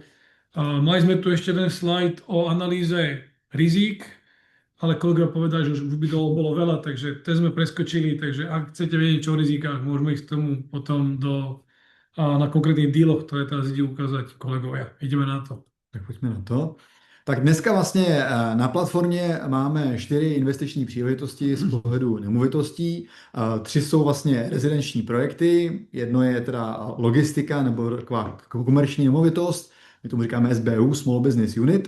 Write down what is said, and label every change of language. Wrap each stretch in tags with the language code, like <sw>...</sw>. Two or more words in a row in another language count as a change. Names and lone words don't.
<sk>Mali sme tu ešte jeden slajd o analýze rizík, ale kolegovia povedali, že už by toho bolo veľa, takže ten sme preskočili, takže ak chcete vedieť čo o rizikách, môžeme ísť k tomu potom na konkrétnych díloch, ktoré teraz ide ukázať kolegovia. Ideme na to.</sk> <cs>Tak pojďme na to. Tak dneska vlastně na platformě máme 4 investiční příležitosti z pohledu nemovitostí. 3 jsou vlastně rezidenční projekty, jedno je teda logistika nebo taková komerční nemovitost, my tomu říkáme SBU,</cs> <en>Small Business Unit.</en>